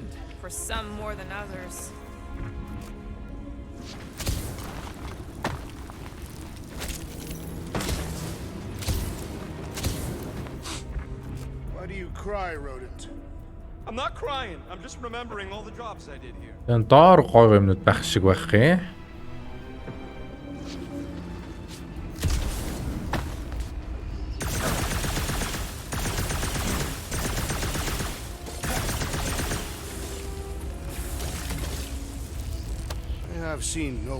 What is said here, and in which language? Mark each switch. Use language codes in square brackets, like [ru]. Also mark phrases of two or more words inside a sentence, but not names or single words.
[en] For some more than others. Why do you cry, rodent? I'm not crying. I'm just remembering all the drops I did here. [mn] Энэ доор гой юмнууд байх шиг байх юм. [en] I've seen no